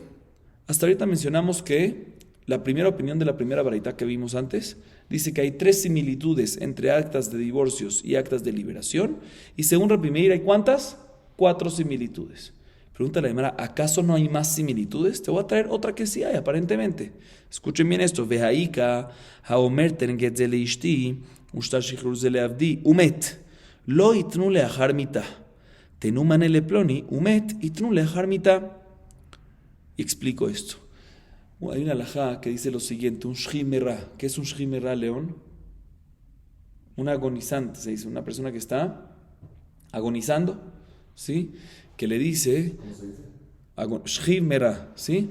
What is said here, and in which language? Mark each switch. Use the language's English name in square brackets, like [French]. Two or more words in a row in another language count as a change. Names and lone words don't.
[Spanish] Hasta ahorita mencionamos que la primera opinión de la primera baraita que vimos antes dice que hay 3 similitudes entre actas de divorcios y actas de liberación, y según Rabbi Meir, ¿hay cuántas? 4 similitudes. Pregunta la Gemara, ¿acaso no hay más similitudes? Te voy a traer otra que sí hay, aparentemente. Escuchen bien esto. [Hebrew] והא קא אומר תנו גט זה לאשתי ושטר שחרור זה לעבדי ומת לא יתנו לאחר מיתה תנו מנה לפלוני ומת יתנו לאחר מיתה. [Spanish] Y explico esto. Hay una halajá que dice lo siguiente, un shrimera. ¿Qué es un shrimera, León? Un agonizante, se dice, una persona que está agonizando, ¿sí? Que le dice, shrimera, ¿sí?